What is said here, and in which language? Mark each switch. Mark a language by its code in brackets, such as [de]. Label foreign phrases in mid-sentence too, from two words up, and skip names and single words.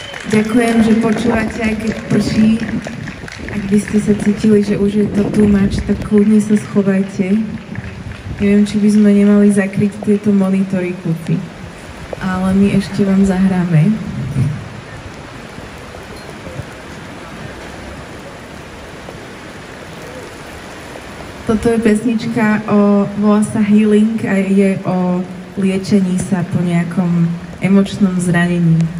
[sk] Ďakujem, že počúvate, aj keď prší. Ak by ste sa cítili, že už je to [en] too much, [sk] tak kľudne sa schovajte. Neviem, či by sme nemali zakryť tieto monitory kúpy. Ale my ešte vám zahráme. Toto je pesnička, volá sa Healing a je o liečení sa po nejakom emočnom zranení.